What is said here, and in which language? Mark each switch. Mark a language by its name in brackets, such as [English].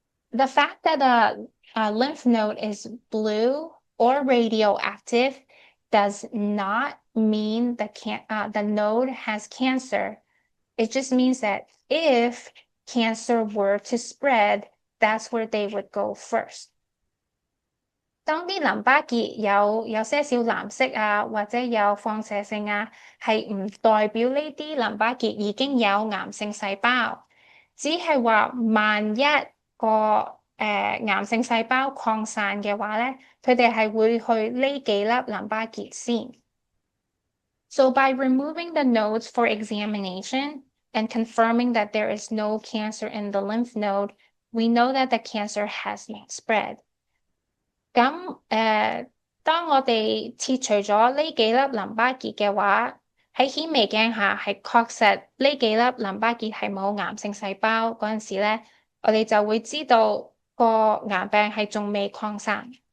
[English] The fact that a lymph node is blue or radioactive does not mean the node has cancer. It just means that if cancer were to spread, that's where they would go first. [Cantonese] 當啲淋巴結有些少藍色啊，或者有放射性啊，係唔代表呢啲淋巴結已經有癌性細胞，只係話萬一個癌性細胞擴散嘅話咧，佢哋係會去呢幾粒淋巴結先。 [English] So by removing the nodes for examination and confirming that there is no cancer in the lymph node, we know that the cancer has not spread. [Cantonese] 咁當我哋切除咗呢幾粒淋巴結嘅話，喺顯微鏡下係確實呢幾粒淋巴結係冇癌性細胞嗰陣時咧，我哋就會知道個癌病係仲未擴散。